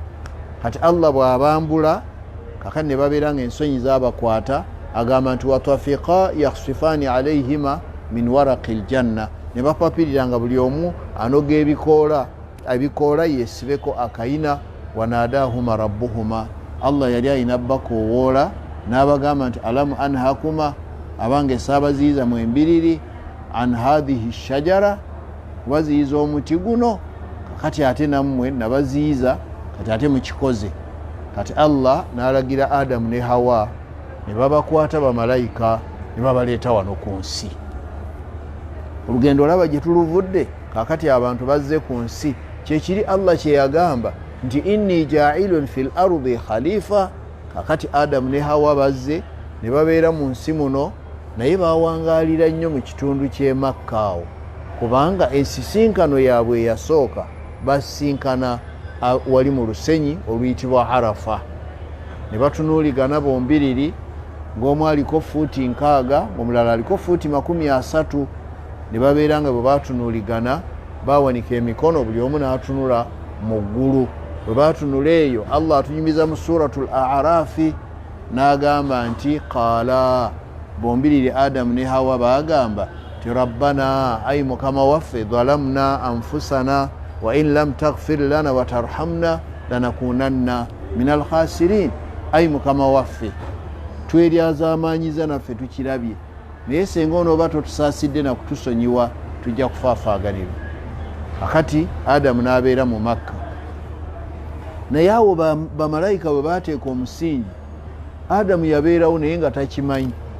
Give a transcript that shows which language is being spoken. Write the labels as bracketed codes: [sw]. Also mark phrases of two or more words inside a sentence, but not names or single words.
[lg] Kati Allah bw'abambula kakati ne babeera ng'ensonyi z'abakwata agamba nti [ar] وطفقا يخصفان عليهما من ورق الجنة, [lg] ne bapapirira nga buli omu anoga ebikoola yesibeko akayina. [ar] وناداهما ربهما, [lg] Allah yali ayina bakoowoola n'abagamba nti [ar] ألم أنهكما, [lg] abange saabaziyiza mwembiriri [ar] عن هذه الشجرة, [lg] kubaziyiza omuti guno. Kati ate nammwe nabaziyiza, kati ate mukikoze. Kati Allah n'alagira Adamu ne Hawa ne babakwata bamalayika ne babaleeta wano ku nsi. Olugendo olaba gye tuluvudde, kakati abantu bazze ku nsi. Kyekiri Allah kye yagamba nti [ar] إني جاعل في الأرض خليفة. [lg] Kakati Adamu ne Hawa bazze ne babeera mu nsi muno, naye bawangaalira nnyo mu kitundu ky'e Makka awo, kubanga ensisinkano yaabwe eyasooka basinkana wali mu lusenyi oluyitibwa Arafa. Ne batunuuligana bombiriri, ng'omu aliko fuuti 60 omulala aliko fuuti 30. Ne babeera nga bwe batunuuligana bawanika emikono, buli omu n'atunula mu ggulu. Bwe batunula eyo, Allah atunyumiza mu suratul A'rafi n'agamba nti qaala, bombiriri Adamu ne Hawa bagamba ti rabbana, ayi mukama waffe, [ar] ظلمنا أنفسنا وإن لم تغفر لنا وترحمنا لنكونن من الخاسرين. [lg] Ayi mukama waffe, tweryazaamanyiza naffe tukirabye, naye senga onooba totusaasidde na kutusonyiwa tujja kufaafaaganirwa. Akati Adamu n'abeera mu Makka, naye awo bamalayika bwe baateeka omusingi, Adamu yabeerawo naye nga takimanyi.